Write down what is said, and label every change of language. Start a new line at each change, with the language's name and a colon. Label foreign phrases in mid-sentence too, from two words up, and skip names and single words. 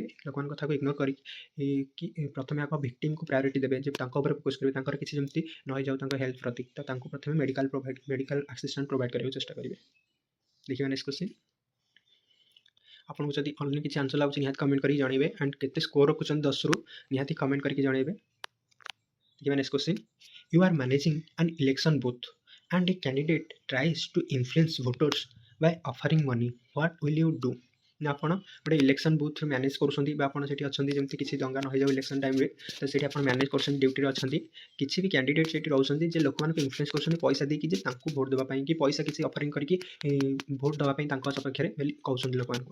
Odia: ଲୋକମାନଙ୍କ କଥାକୁ ଇଗ୍ନୋର କରିକି ପ୍ରଥମେ ଆଗ ଭିକ୍ଟିମ୍‌କୁ ପ୍ରାୟୋରିଟି ଦେବେ ଯେ ତାଙ୍କ ଉପରେ ଫୋକସ୍ କରିବେ ତାଙ୍କର କିଛି ଯେମିତି ନ ହେଇଯାଉ ତାଙ୍କ ହେଲ୍ଥ ପ୍ରତି ତ ତାଙ୍କୁ ପ୍ରଥମେ
English: medical assistant
Odia: ପ୍ରୋଭାଇଡ଼ କରିବାକୁ ଚେଷ୍ଟା କରିବେ।
English: ଦେଖିବା next question।
Odia: ଆପଣଙ୍କୁ ଯଦି ଅନ୍ୟ କିଛି ଆନ୍ସର ଲାଗୁଛି ନିହାତି କମେଣ୍ଟ କରିକି ଜଣାଇବେ ଆଣ୍ଡ କେତେ ସ୍କୋର ରଖୁଛନ୍ତି 10ରୁ ନିହାତି କମେଣ୍ଟ କରିକି ଜଣାଇବେ।
English: ଦେଖିବା next question. You are managing an election booth and a candidate tries to influence voters by offering money, what will you do?
Odia: ନା ଆପଣ ଗୋଟେ
English: election booth
Odia: ମ୍ୟାନେଜ୍ କରୁଛନ୍ତି ବା ଆପଣ ସେଠି ଅଛନ୍ତି ଯେମିତି କିଛି ଦଙ୍ଗା ନ ହେଇଯାଉ ଇଲେକ୍ସନ୍ ଟାଇମ୍‌ରେ ତ ସେଠି ଆପଣ ମ୍ୟାନେଜ୍ କରୁଛନ୍ତି ଡ୍ୟୁଟିରେ ଅଛନ୍ତି। କିଛି ବି କ୍ୟାଣ୍ଡିଡେଟ୍ ସେଠି ରହୁଛନ୍ତି ଯେ ଲୋକମାନଙ୍କୁ ଇନଫ୍ଲୁଏନ୍ସ କରୁଛନ୍ତି ପଇସା ଦେଇକି ଯେ ତାଙ୍କୁ ଭୋଟ୍ ଦେବା ପାଇଁ କି ପଇସା କିଛି ଅଫରିଂ କରିକି ଭୋଟ୍ ଦେବା ପାଇଁ ତାଙ୍କ ସପକ୍ଷରେ ବୋଲି କହୁଛନ୍ତି ଲୋକମାନଙ୍କୁ।